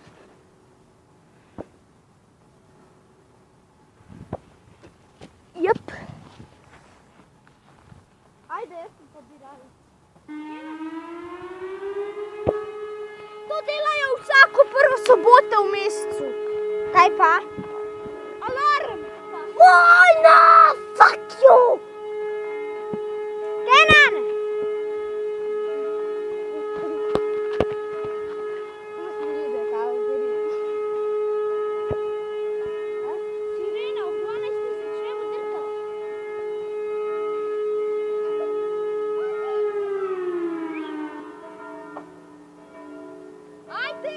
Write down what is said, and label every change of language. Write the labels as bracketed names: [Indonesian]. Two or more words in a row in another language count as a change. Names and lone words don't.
[Slovenian] Jep. Ajde, jaz sem pobiralec. To delajo vsako prvo soboto v mesecu. Kaj pa? Alarm! Vojna! [English] Fuck you! Kenan! [Slovenian] Sirena, ob 12 se začnemo drkati. Ajde!